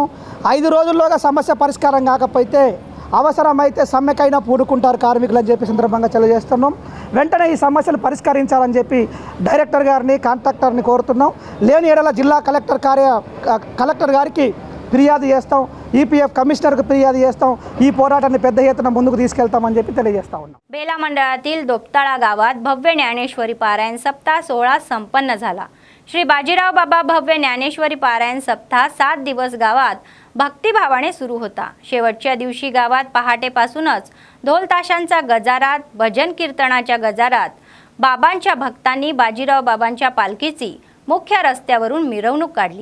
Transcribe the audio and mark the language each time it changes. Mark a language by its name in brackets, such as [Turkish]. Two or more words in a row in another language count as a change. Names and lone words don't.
[Telugu] 5 రోజుల్లోగా సమస్య పరిష్కారం కాకపోతే అవసరమైతే సమ్మెకైనా పూడుకుంటారు కార్మికులు అని చెప్పి సందర్భంగా తెలియజేస్తున్నాం. వెంటనే ఈ సమస్యలు పరిష్కరించాలని చెప్పి డైరెక్టర్ గారిని కాంట్రాక్టర్ని కోరుతున్నాం. లేని ఏడల జిల్లా కలెక్టర్ గారికి ఫిర్యాదు చేస్తాం. ఈపీఎఫ్ కమిशनरకు ఫిర్యాదు చేస్తాం. ఈ పోరాటాన్ని పెద్ద ఎత్తున ముందుకు తీసుకెళ్తామని చెప్పి తెలియజేస్తా ఉన్నాం. [Marathi] बेला मंडळातील दोपताळा गावात भव्य ज्ञानेश्वरी पारायण सप्ताह सोहळा संपन्न झाला. श्री बाजीराव बाबा भव्य ज्ञानेश्वरी पारायण सप्ताह 7 दिवस गावात भक्तिभावाने सुरू होता. शेवटच्या दिवशी गावात पहाटेपासूनच ढोल ताशांचा गजारात, भजन कीर्तनाच्या गजारात बाबांच्या भक्तांनी बाजीराव बाबांच्या पालखीची मुख्य रस्त्यावरून मिरवणूक काढली.